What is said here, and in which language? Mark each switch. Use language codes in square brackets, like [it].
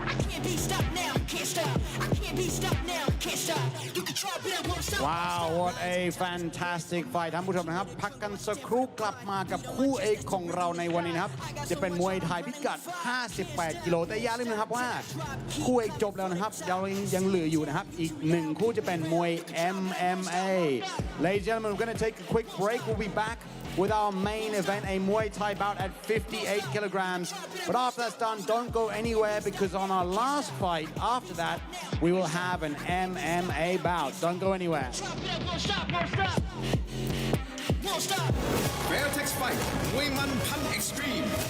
[en] Can't be stopped now, can't stop. I can't be stopped now, can't stop. You can try, but I won't stop. Wow what a fantastic fight [th] ท่านผู้ชมนะครับพักกันสักครู่กลับมากับคู่เอกของเราในวันนี้นะครับจะเป็นมวยไทยพิกัด58 กิโลแต่อย่าลืมนะครับว่าคู่เอกจบแล้วนะครับเรายังเหลืออยู่นะครับอีก1คู่จะเป็นมวย MMA [en] Ladies and gentlemen we're going to take a quick break we'll be back with our main event, a Muay Thai bout at 58 kilograms. But after that's done, don't go anywhere because on our last fight, after that, we will have an MMA bout. Don't go anywhere. [th] Fairtex Fight มวยมันพัน Extreme